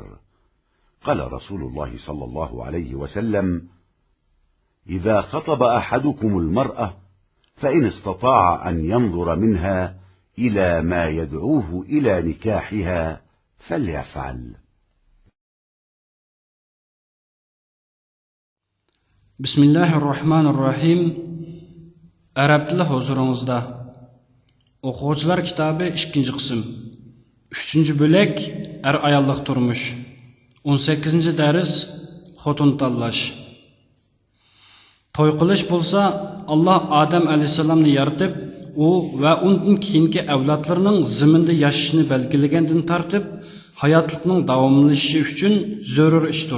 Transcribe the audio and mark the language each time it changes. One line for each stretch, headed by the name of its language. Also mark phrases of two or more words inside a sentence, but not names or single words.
Arabic: قال رسول الله صلى الله عليه وسلم: إذا خطب أحدكم المرأة فإن استطاع أن ينظر منها إلى ما يدعوه إلى نكاحها فليفعل.
Uzbek: Bismillahirrahmanirrahim. Arab tili huzuringizda. O'quvchilar kitobi 2-chi qism. 3-chi bo'lak ayollik turmush. 18-chi dars xotin tanlash. To'y qilish bo'lsa, Alloh Odam alayhisalomni yaratib, u va undan keyingi avlodlarning zaminda yashashini belgilagandan tortib, hayotlikning davomlashishi uchun zarur ishdir.